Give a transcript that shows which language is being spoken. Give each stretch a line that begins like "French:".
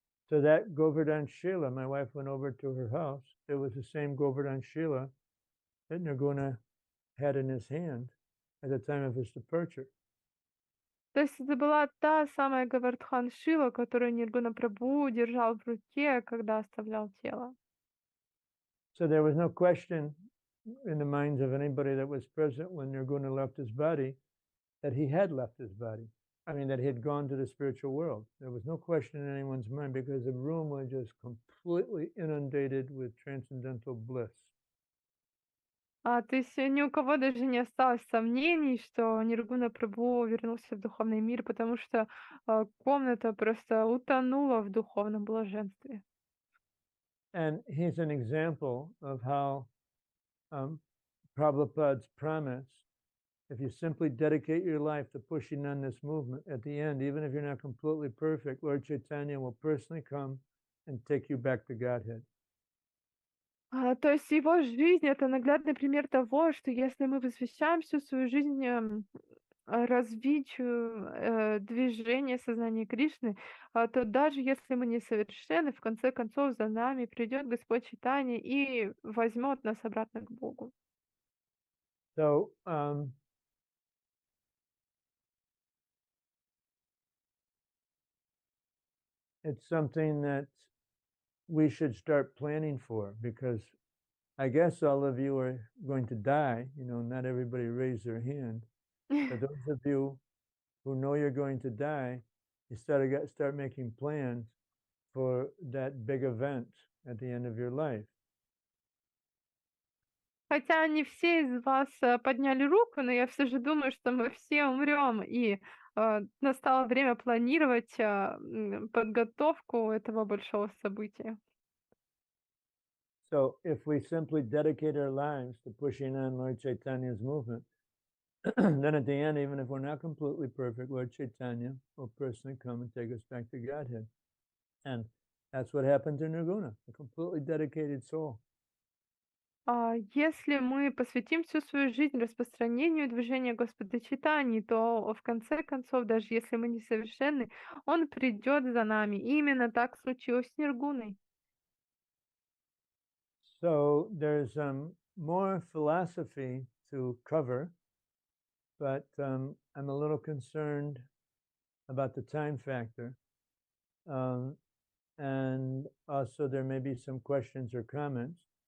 English: So that Govardhan Shila, my wife went over to her house. It was the same Govardhan Shila that Nirguna had in his hand at the time of his departure.
Russian: То есть это была та самая Говардхан Шила, которую Ниргуна Прабху держал в руке, когда оставлял тело.
English: So there was no question in the minds of anybody that was present when Nirguna left his body that he had left his body. I mean, that he had gone to the spiritual world. There was no question in anyone's mind because the room was just completely inundated with transcendental bliss.
Russian: То есть ни у кого даже не осталось сомнений, что Ниргуна Прабху вернулся в духовный мир, потому что комната просто утонула в духовном блаженстве.
English: And he's an example of how Prabhupada's promise, if you simply dedicate your life to pushing on this movement, at the end, even if you're not completely perfect, Lord Chaitanya will personally come and take you back to Godhead.
Russian: То есть его жизнь — это наглядный пример того, что если мы посвящаем всю свою жизнь развитию движения сознания Кришны, то даже если мы несовершенны, в конце концов за нами придет Господь Чайтанья и возьмет нас обратно к Богу.
English: So it's something that we should start planning for, because I guess all of you are going to die. Not everybody raised their hand. But those of you who know you're going to die, you start making plans for that big event at the end of your life.
Russian: Хотя не все из вас подняли руку, но я все же думаю, что мы все умрем, и настало время планировать подготовку этого большого события.
English: So if we simply dedicate our lives to pushing on Lord Chaitanya's movement, then at the end, even if we're not completely perfect, Lord Chaitanya will personally come and take us back to Godhead. And that's what happened to Nirguna, a completely dedicated soul.
Russian: Если мы посвятим всю свою жизнь распространению движения Господа Чайтаньи, то в конце концов, даже если мы несовершенны, Он придет за нами. И именно так случилось с Ниргуной.
English: So there's more philosophy to cover, but I'm a little concerned about the time factor. And also there may be some questions or comments.